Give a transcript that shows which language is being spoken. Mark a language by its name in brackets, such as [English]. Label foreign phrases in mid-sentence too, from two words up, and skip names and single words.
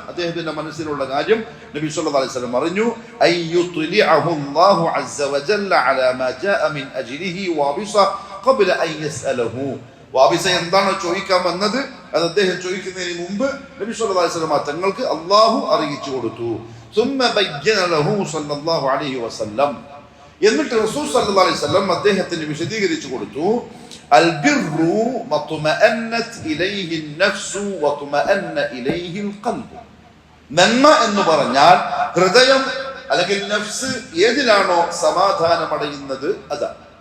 [Malayalam] അദ്ദേഹത്തിന്റെ മനസ്സിലുള്ള കാര്യം നബി [Arabic] صلى الله عليه وسلم പറഞ്ഞു, أن يطلعه الله عز وجل على ما جاء من أجله وابصة قبل أن يسأله. [Malayalam] വാബിസ എന്താണ് ചോദിക്കാൻ വന്നത്, അത് അദ്ദേഹം ചോദിക്കുന്നതിന് മുമ്പ് നബി [Arabic] صلى الله عليه وسلم [Malayalam] തങ്ങൾക്ക് അല്ലാഹു അറിയിച്ചു കൊടുത്തു. [Arabic] ثم بين له صلى الله عليه وسلم, എന്നിട്ട് رسول صلى الله عليه وسلم [Malayalam] അദ്ദേഹത്തിന് വിശദീകരിച്ചു കൊടുത്തു, [Arabic] البر ما اطمأنت إليه النفس واطمأن إليه القلب. [Malayalam] നന്മ എന്ന് പറഞ്ഞാൽ ഹൃദയം അല്ലെങ്കിൽ നഫ്സ് ഏതിലാണോ സമാധാനമടയുന്നത് അതാണ്.